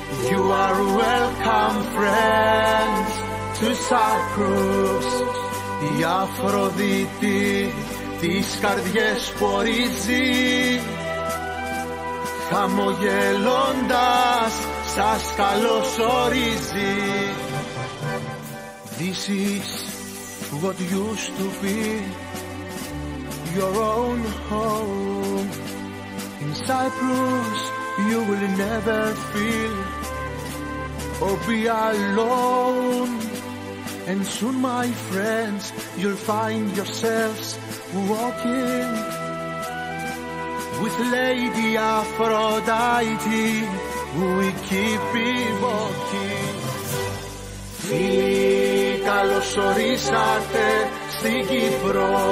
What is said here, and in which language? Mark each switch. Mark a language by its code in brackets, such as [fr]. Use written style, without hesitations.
[en] You are welcome friends to Cyprus. [el] Η Αφροδίτη τις καρδιές πορίζει, χαμογελώντας σας καλωσορίζει. [en] This is what used to be your own home. In Cyprus you will never feel or be alone. And soon, my friends, you'll find yourselves walking with Lady Aphrodite. We keep evoking. [el] Φίλοι, καλωσορίσατε στην Κύπρο.